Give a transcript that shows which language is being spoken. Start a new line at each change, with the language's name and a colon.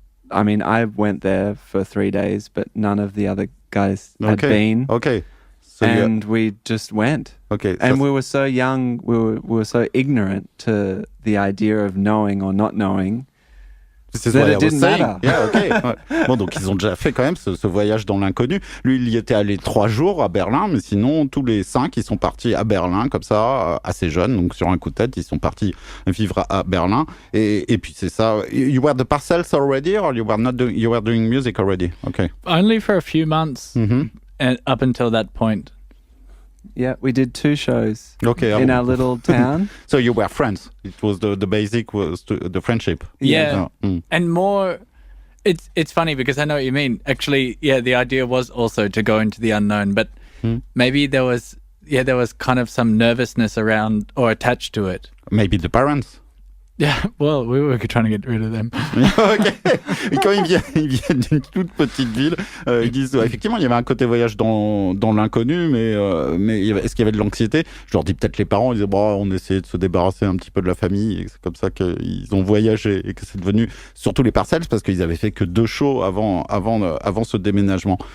English: I went there for 3 days, but none of the other guys had been. Okay. So and we just went. Okay. And we were so young, we were so ignorant to the idea of knowing or not knowing.
French: C'est
English: that it didn't matter. Yeah, okay.
French: Ouais. Bon, donc ils ont déjà fait quand même ce voyage dans l'inconnu. Lui, il y était allé 3 jours à Berlin, mais sinon, tous les 5, ils sont partis à Berlin, comme ça, assez jeunes. Donc, sur un coup de tête, ils sont partis vivre à Berlin. Et puis, c'est ça.
English: You were the Parcels already, or you were doing music already? Okay. Only for a few months Mm-hmm. and up until that point. Yeah, we did 2 shows Okay. in our little town. So you were friends. It was the basic was the friendship. Yeah. Oh, And more, it's funny because I know what you mean. Actually, yeah, the idea was also to go into the unknown, but maybe there was kind of some nervousness around or attached to it. Maybe the parents. Yeah, well, we were trying to get rid of them. Ok.
French: Et quand ils viennent d'une toute petite ville, ils disent effectivement il y avait un côté voyage dans l'inconnu, mais est-ce qu'il y avait de l'anxiété? Je leur dis peut-être les parents, ils disaient on essayait de se débarrasser un petit peu de la famille, et c'est comme ça qu'ils ont voyagé et que c'est devenu surtout les Parcels parce qu'ils avaient fait que 2 shows avant ce déménagement.